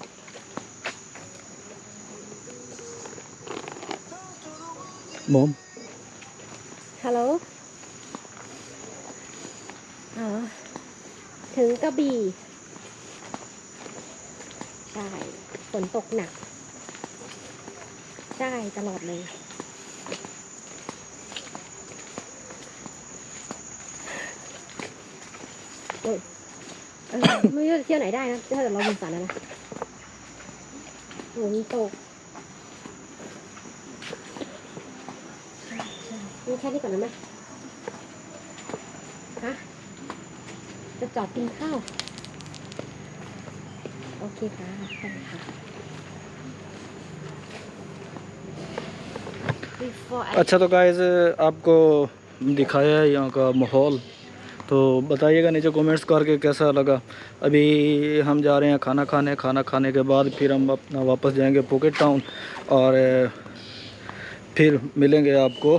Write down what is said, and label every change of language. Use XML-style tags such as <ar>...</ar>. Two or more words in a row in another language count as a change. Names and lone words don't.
<en>Mom.</en> <th>Hello ถึงกระบี่ใช่ฝนตกหนักใช่ตลอดเลย ไม่รู้จะเที่ยวไหนได้นะถ้าเกิดเราบินสันนะฝนตกมีแค่นี้ก่อนนะแม่ฮะจะจอดกินข้าวโอเคค่ะไปค่ะ</th> <hi>अच्छा तो गाइस आपको दिखाया है यहाँ का माहौल, तो बताइएगा नीचे कमेंट्स करके कैसा लगा। अभी हम जा रहे हैं खाना खाने के बाद फिर हम अपना वापस जाएंगे फुकेट टाउन और फिर मिलेंगे आपको।</hi>